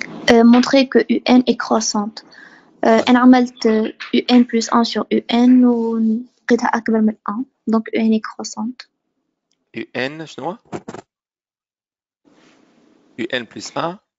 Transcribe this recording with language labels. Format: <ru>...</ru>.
<fr>Montrer que UN est croissante.</fr> <ar>أنا عملت</ar> <fr>UN plus 1 sur UN</fr> <ar>ولقيتها أكبر من 1.</ar> <fr>Donc UN est croissante. UN</fr> <ar>شنو؟</ar> <fr>UN plus 1</fr>